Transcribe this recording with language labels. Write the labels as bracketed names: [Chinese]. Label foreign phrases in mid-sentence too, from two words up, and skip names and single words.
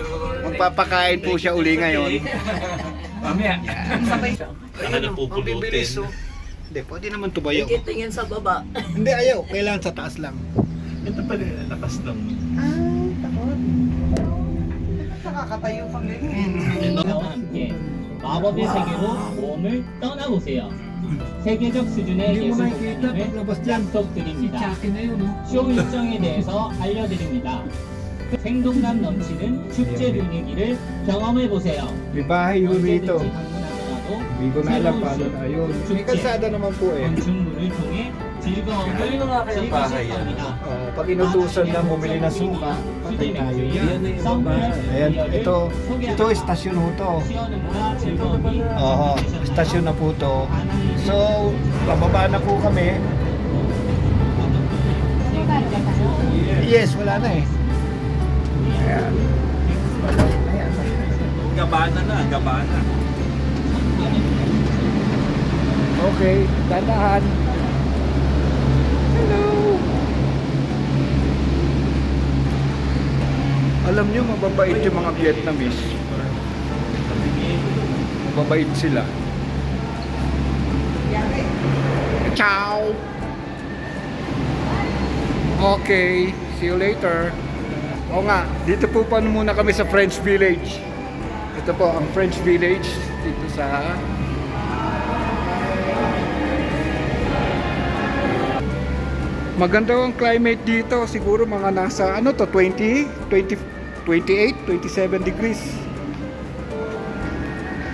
[Filipino] Magpapakain po siya uli ngayon. Mamaya. Ano na pupulutin? Hindi, pwede naman tubayo. Tingin sa baba. Hindi, ayaw. Kailangan sa taas lang. Ito pala, lakas lang. Takot. Nakakatayo pang ganyan. [Korean] 와 함께 마법의 세계로 모험을 떠나보세요. 세계적 수준의 예술 공연을 약속드립니다. 쇼 일정에 대해서 알려드립니다. 생동감 넘치는 축제 분위기를 경험해보세요. [Filipino] May bahay yun rito. [Korean] 언제든지 방문하더라도 [Filipino] Hindi ko na alam paano na yun. May kalsada naman po eh. [Korean] 건축물을 통해 즐거움을 즐기실 겁니다. [Filipino] Pag inutusan lang bumili ng suka, patay tayo yan. Ayan, ito istasyon ho to. Oo, istasyon na po to. So, bababa na po kami. Yes, wala na eh. Ayan. Ayan. Gabana na, gabana. Okay, dandahan. Hello. Alam nyo, mababait yung mga Vietnamese. Mababait sila. Ciao. [English] Okay, see you later. [Filipino] O nga, dito po pa muna kami sa French Village. Ito po ang French Village dito sa maganda ang climate dito. Siguro mga nasa 28, 27 degrees.